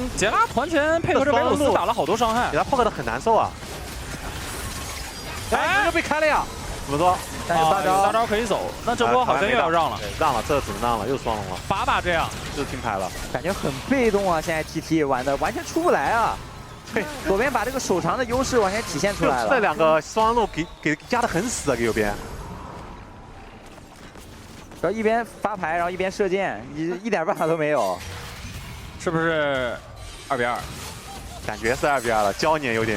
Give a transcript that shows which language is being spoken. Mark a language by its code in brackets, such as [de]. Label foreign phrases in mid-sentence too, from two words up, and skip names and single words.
[zh] 杰拉團前配合着維魯斯打了好多傷害，給他破的很難受啊。哎，又被開了呀！怎麼說？但有大招可以走，那這波好像又要讓了。讓了，這只能讓了，又雙龍了。把這樣就是聽牌了，感覺很被動啊！現在 TT 玩的完全出不來啊。對，左邊把這個手長的優勢完全體現出來了。這兩個雙路給壓得很死啊，給右邊。然後一邊發牌，然後一邊射箭，一點辦法都沒有，是不是2比2？感覺是2比2了，焦黏有點。